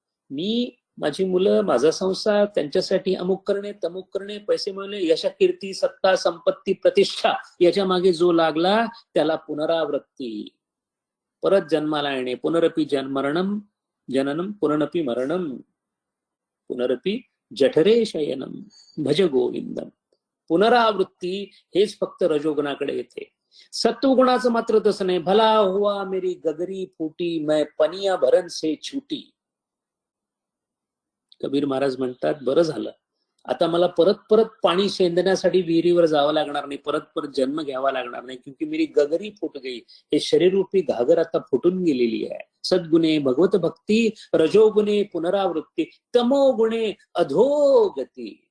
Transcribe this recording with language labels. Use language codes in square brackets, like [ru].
[mr] मी, माझी मुलं, माझा संसार, त्यांच्यासाठी अमुक करणे तमुक करणे, पैसे मिळवणे, यश कीर्ती सत्ता संपत्ती प्रतिष्ठा, याच्या मागे जो लागला त्याला पुनरावृत्ती, परत जन्माला येणे. [sa] पुनरपि मरणम जननम पुनरपि मरणम पुनरपि जठरे शयनम भज गोविंदम. [mr] पुनरावृत्ती हेच फक्त रजोगुणाकडे येते. सत्वगुणाचं मात्र तसं नाही. [hi] भला हुआ मेरी गगरी फूटी, मैं पनिया भरन से छूटी. [mr] कबीर महाराज म्हणतात, बरं झालं आता मला परत परत पाणी शेंदण्यासाठी विहिरीवर जावं लागणार नाही, परत परत जन्म घ्यावा लागणार नाही, [hi] क्योंकि मेरी गगरी फुट गई. [mr] हे शरीररूपी घागर आता फुटून गेलेली आहे. सद्गुणे भगवत भक्ती, रजोगुणे पुनरावृत्ती, तमोगुणे अधोगती.